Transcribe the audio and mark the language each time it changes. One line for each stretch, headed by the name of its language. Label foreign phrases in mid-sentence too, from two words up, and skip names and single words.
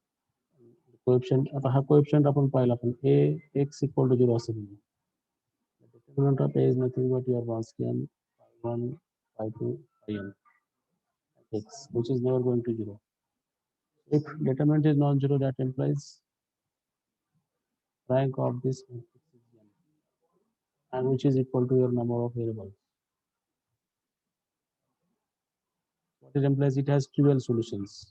Marathi: कोएफिशिएंट, आता हा कोएफिशिएंट आपण पाहिला, पण
English: a x equal to 0
Marathi: असेल.
English: Determinant of A is nothing but your Wronskian phi 1, phi 2, phi n x, which is never going to 0. If determinant is non-zero, that implies rank of this matrix is n, and which is equal to your number of variables. What it implies, it has trivial solutions.